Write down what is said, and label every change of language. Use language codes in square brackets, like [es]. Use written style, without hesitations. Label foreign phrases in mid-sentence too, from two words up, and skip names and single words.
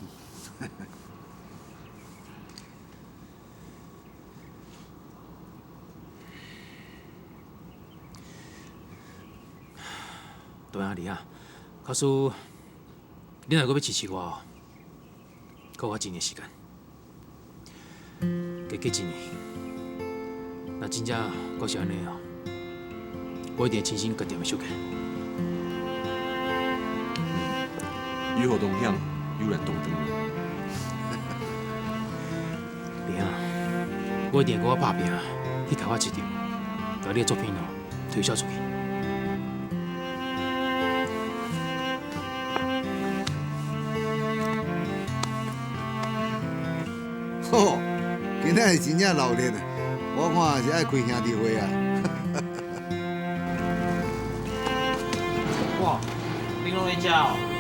[nan] 对啊，你啊，假使你若阁要支持我，给我1年时间，加过1年，若真正阁是安尼哦，我一定亲身决定要收起。与祸同享，有难同当。你啊，我一定给我打拼，去开发市场，把你的作品哦推销出去。吼，今仔是真正闹热啊！我看是爱开兄弟会啊。哇，恁拢咧食哦？